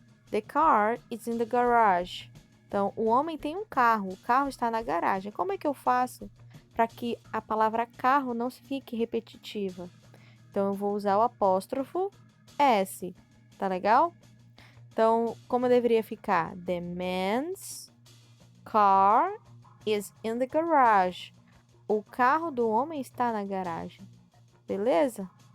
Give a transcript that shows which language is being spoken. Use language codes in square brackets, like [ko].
[en] The car is in the garage. [pt] Então, o homem tem um carro. O carro está na garagem. Como é que eu faço para que a palavra carro não fique repetitiva? Então, eu vou usar o apóstrofo S. Tá legal? Então, como deveria ficar? [en] The man's car is in the garage. [pt] O carro do homem está na garagem. Beleza?